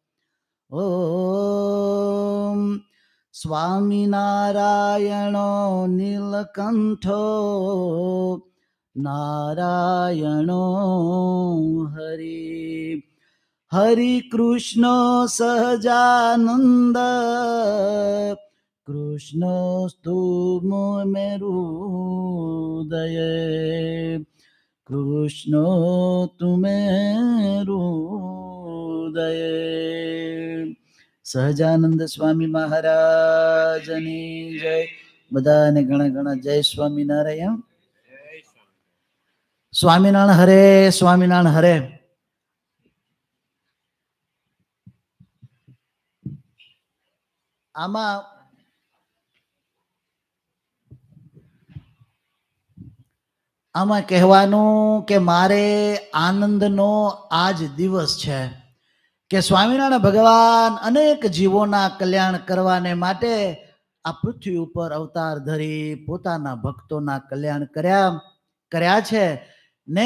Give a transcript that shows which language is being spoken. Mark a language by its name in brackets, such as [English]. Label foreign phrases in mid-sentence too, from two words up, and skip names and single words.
[Sanskrit] ॐ स्वामिनारायणो नीलकण्ठो नारायणो हरि, हरिकृष्णो सहजानन्द, कृष्णोस्तु मे हृदये, कृष्णो तु मे हृदये. [Gujarati] સહજાનંદ સ્વામી મહારાજની જય. બધાને ઘણા ઘણા જય સ્વામિનારાયણ. સ્વામિનારાયણ હરે, સ્વામિનારાયણ હરે. આમાં કહેવાનું કે મારે આનંદનો આજ દિવસ છે કે સ્વામિનારાયણ ભગવાન અનેક જીવોના કલ્યાણ કરવાને માટે આ પૃથ્વી ઉપર અવતાર ધરી પોતાના ભક્તોના કલ્યાણ કર્યા છે ને.